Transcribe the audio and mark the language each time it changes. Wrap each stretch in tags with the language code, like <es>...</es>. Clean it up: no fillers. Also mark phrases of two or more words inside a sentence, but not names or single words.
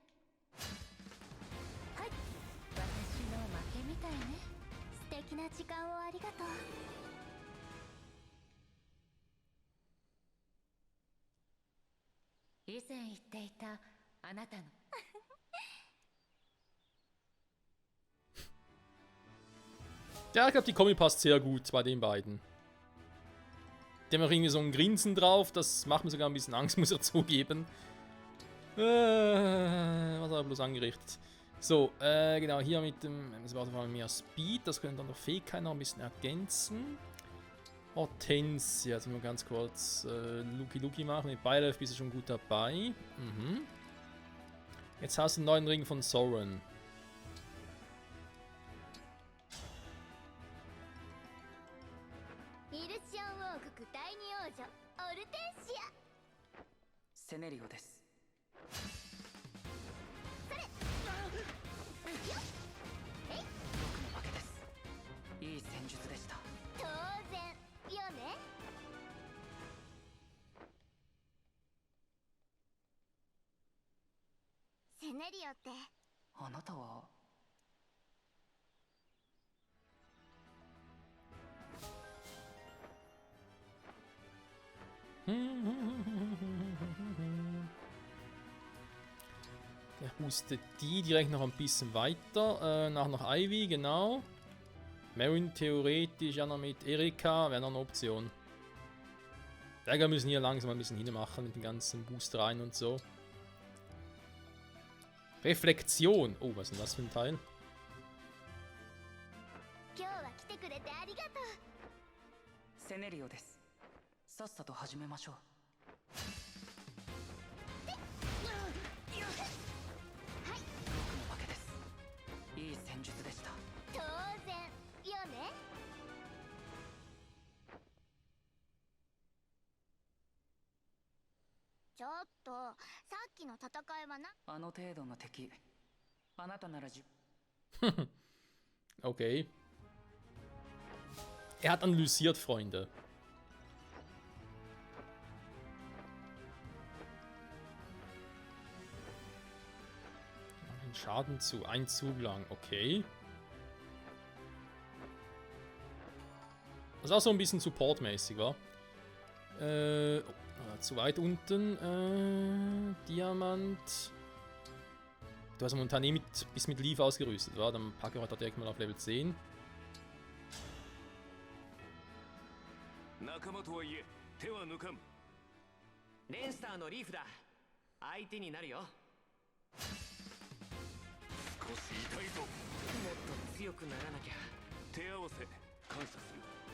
<ja>私の負けみたいね。素敵な時間をありがとう。以前言っていたあなたの。</ja> <de>Ja, ich glaube, die Kombi passt sehr gut bei den beiden. Die haben auch irgendwie so ein Grinsen drauf, das macht mir sogar ein bisschen Angst, muss ich zugeben. Was hat er bloß angerichtet? So, genau, hier mit dem, das war mal mehr Speed, das können dann noch Fähigkeiten noch ein bisschen ergänzen. Hortensia, jetzt mal ganz kurz Luki machen, mit Beilef bist du schon gut dabei. Mhm. Jetzt hast du einen neuen Ring von Soren.</de> <ja>セネリオです。いい戦術でした。当然よね。セネリオって。あなたは</ja> <de>Der boostet die direkt noch ein bisschen weiter. Nachher noch Ivy, genau. Marin theoretisch ja noch mit Erika, wäre noch eine Option. Wir müssen hier langsam ein bisschen hinmachen mit den ganzen Boostereien und so. Reflexion. Oh, was ist denn das für ein Teil?</de> <ja>今日は来てくれてありがとう。セネリオです。さっさと始めましょう。僕の負けです。いい戦術でした。当然よね。ちょっとさっきの戦いはな。あの程度の敵、あなたなら</ja> <de>Okay. Er hat analysiert, Freunde. Den Schaden zu, ein Zug lang, okay. Das ist auch so ein bisschen supportmäßig, wa? Zu weit unten. Diamant. Du hast momentan eh bis mit Leaf ausgerüstet, wa? Dann packe ich heute direkt mal auf Level 10.</de> <ja>仲間とはいえ手は抜かん。レンスターのリーフだ。相手になるよ。もっ少し痛いぞ。と強くならなきゃ。手合わせ感謝する。</ja>